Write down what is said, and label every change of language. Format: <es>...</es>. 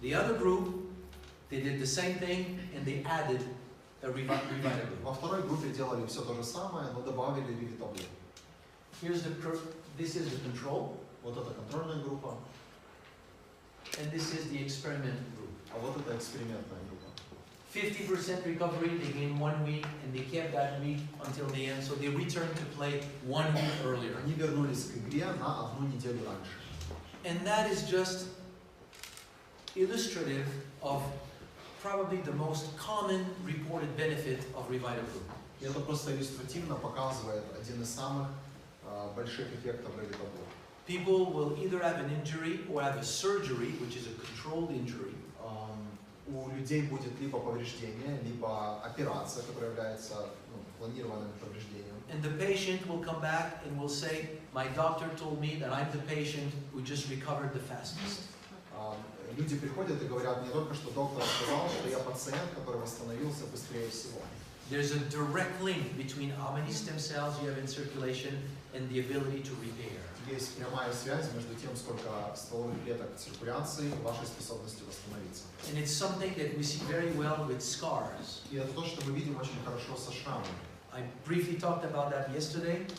<en>The other group, they did the same thing and they added a Revitable.</en> <ru>Во второй группе делали все то же самое, но добавили ревитаблю.</ru> <en>This is the control,</en> <ru>Вот это контрольная группа,</ru> <en>and this is the experiment group.</en> <ru>а вот это экспериментная группа.</ru> <en>50% recovery, they gained 1 week, and they kept that week until the end, so they returned to play 1 week earlier.</en> <ru>Они вернулись к игре на 1 неделю раньше.</ru> <en>And that is just illustrative of probably the most common reported benefit of Revitable.</en> <ru>И это просто иллюстративно показывает один из самых больших эффектов ревитаблю.</ru> <en>People will either have an injury or have a surgery, which is a controlled injury.</en> <ru>У людей будет либо повреждение, либо операция, которая является планированным повреждением.</ru> <en>And the patient will come back and will say, my doctor told me that I'm the patient who just recovered the fastest.</en> <ru>Люди приходят и говорят, мне только что доктор сказал, что я пациент, который восстановился быстрее всего.</ru> <en>There's a direct link between how many stem cells you have in circulation and the ability to repair.</en> <ru>Есть прямая связь между тем, сколько стволовых клеток в циркуляции и вашей способностью восстановиться.</ru> <en>And it's something that we see very well with scars.</en> <ru>И это то, что мы видим очень хорошо со шрамами.</ru> <en>I briefly talked about that yesterday.</en>